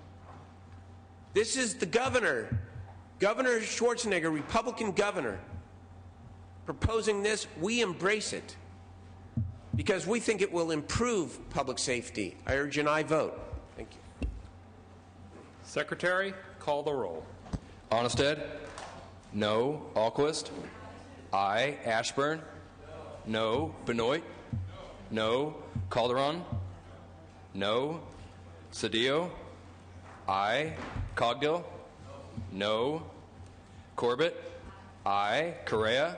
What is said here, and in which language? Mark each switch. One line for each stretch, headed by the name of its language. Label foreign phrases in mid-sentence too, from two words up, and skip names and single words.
English: This is the governor, Governor Schwarzenegger, Republican governor, proposing this. We embrace it because we think it will improve public safety. I urge an aye vote. Thank you. Secretary, call the roll. Onnested? No. Alquist? Aye. Ashburn? No. Benoit? No. Calderon? No. Cedillo? Aye. Cogdill? No. Corbett? Aye. Correa?